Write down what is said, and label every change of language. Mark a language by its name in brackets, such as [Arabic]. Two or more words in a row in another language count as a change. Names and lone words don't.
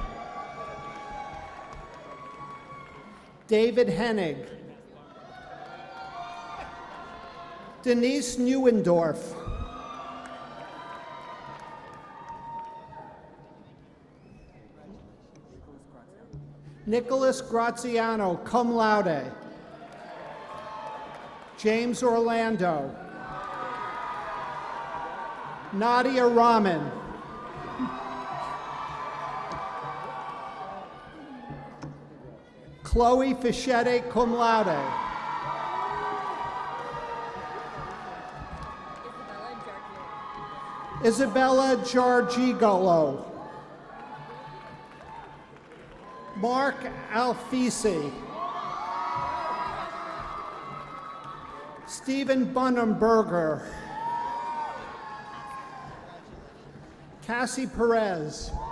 [English] David Hennig. Denise Neuendorf. Nicholas Graziano, [Latin] cum laude. [English] James Orlando. Nadia Rahman. Chloe Fischette, [Latin] cum laude. [English] Isabella Giorgigolo. Mark Alfisi. Stephen Bunenberger. Cassie Perez.